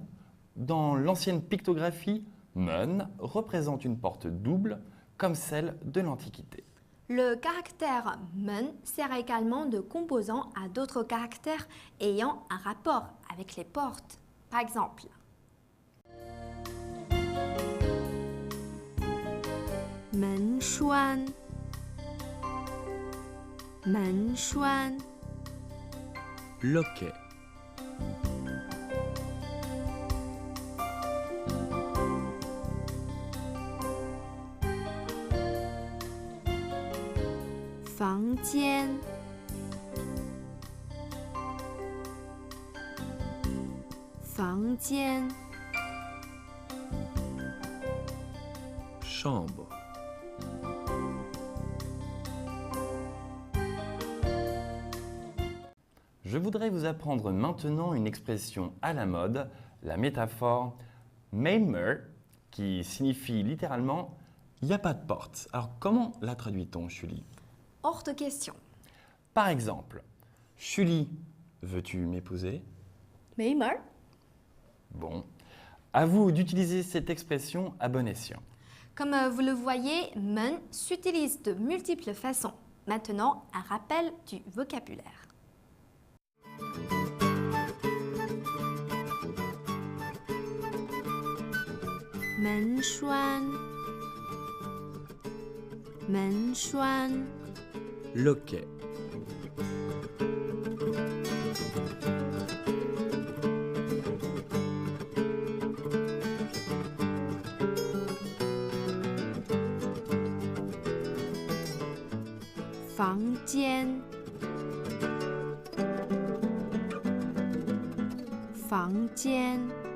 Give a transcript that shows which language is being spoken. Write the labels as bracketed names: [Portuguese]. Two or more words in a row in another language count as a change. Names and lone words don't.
[French] Dans l'ancienne pictographie, men représente une porte double comme celle de l'Antiquité. Le caractère men sert également de composant à d'autres caractères ayant un rapport avec les portes. Par exemple, [Chinese] 门闩，门闩, [French] loquet, [Chinese] 房间，房间, [French] chambre, Je voudrais vous apprendre maintenant une expression à la mode, la métaphore Meimer, qui signifie littéralement « il n'y a pas de porte ». Alors comment la traduit-on, Julie? hors de question. Par exemple, Julie, veux-tu m'épouser? Meimer. Bon, à vous d'utiliser cette expression à bon escient. Comme vous le voyez, men s'utilise de multiples façons. Maintenant, un rappel du vocabulaire. [Chinese] 门闩，门闩, [French] loquet, [Chinese] 房间，房间,